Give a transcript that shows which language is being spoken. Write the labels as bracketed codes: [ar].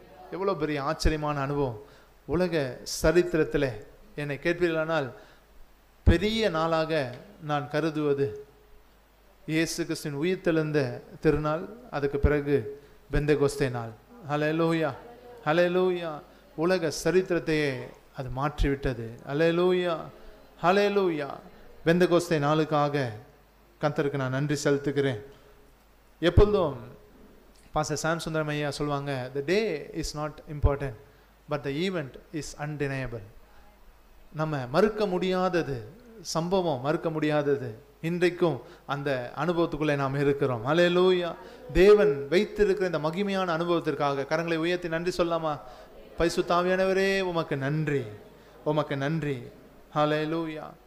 [ta] எவ்வளோ பெரிய ஆச்சரியமான அனுபவம். உலக சரித்திரத்தில் என்னை கேட்பீர்களானால் பெரிய நாளாக நான் கருதுவது இயேசு கிறிஸ்துவின் உயிர்த்தெழுந்த திருநாள், அதுக்கு பிறகு பெந்தகோஸ்தே நாள். ஹல்லேலூயா. ஹல்லேலூயா. உலக சரித்திரத்தையே அது மாற்றிவிட்டது. ஹல்லேலூயா. ஹல்லேலூயா. பெந்தகோஸ்தே நாளுக்காக கர்த்தருக்கு நான் நன்றி செலுத்துகிறேன். எப்பொழுதும் பாஸ்டர் சாம் சுந்தரம் ஐயா சொல்லுவாங்க, [en] the day is not important but the event is undeniable. [ta] நம்ம மறுக்க முடியாதது, சம்பவம் மறுக்க முடியாதது. இன்றைக்கும் அந்த அனுபவத்துக்குள்ளே நாம் இருக்கிறோம். ஹல்லேலூயா. தேவன் வைத்திருக்கிற இந்த மகிமையான அனுபவத்திற்காக கரங்களை உயர்த்தி நன்றி சொல்லாமா? பரிசுத்த ஆவியானவரே உமக்கு நன்றி, உமக்கு நன்றி. ஹல்லேலூயா.